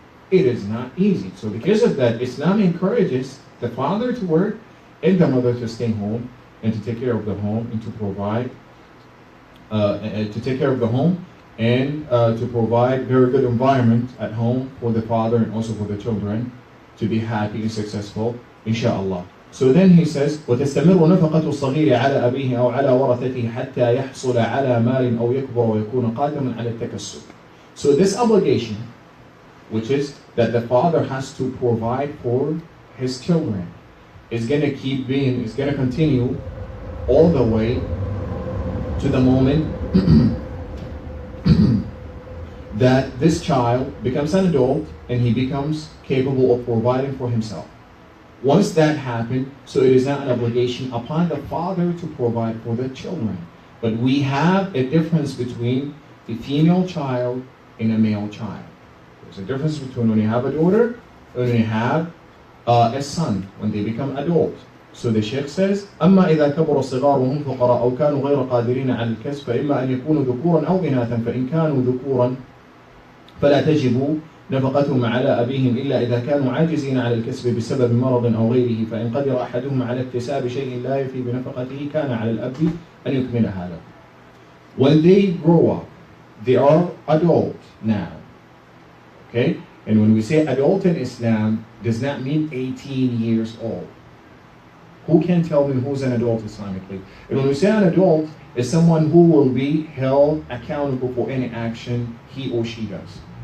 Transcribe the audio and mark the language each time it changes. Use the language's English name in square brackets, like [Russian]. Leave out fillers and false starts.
[English] It is not easy. So because of that, Islam encourages the father to work and the mother to stay home and to take care of the home and to provide, to take care of the home and to provide very good environment at home for the father and also for the children to be happy and successful, inshallah. So then he says, [Arabic] وتستمر نفقة الصغير على أبيه أو على ورثته حتى يحصل على مال أو يكبر ويكون قادما على التكسب. [English] So this obligation, which is that the father has to provide for his children, is going to is going to continue all the way to the moment that this child becomes an adult and he becomes capable of providing for himself. Once that happens, so it is not an obligation upon the father to provide for the children. But we have a difference between a female child and a male child. There's a difference between when you have a daughter and when you have a son, when they become adult. So the Sheikh says, [Arabic] أما إذا كبر الصغار وهم فقراء أو كانوا غير قادرين على الكسب فإما أن يكونوا ذكورا أو إناثا فإن كانوا ذكورا فلا تجب نفقتهم على أبيهم إلا إذا كانوا عاجزين على الكسب بسبب مرض أو غيره فإن قدر أحدهم على اكتساب شيء لا يفي بنفقته كان على الأب أن يكملها له. [English] When they grow up, they are adult now. Okay? And when we say adult in Islam, does not mean 18 years old. Who can tell me who's an adult Islamically? And when we say an adult, is someone who will be held accountable for any action he or she does.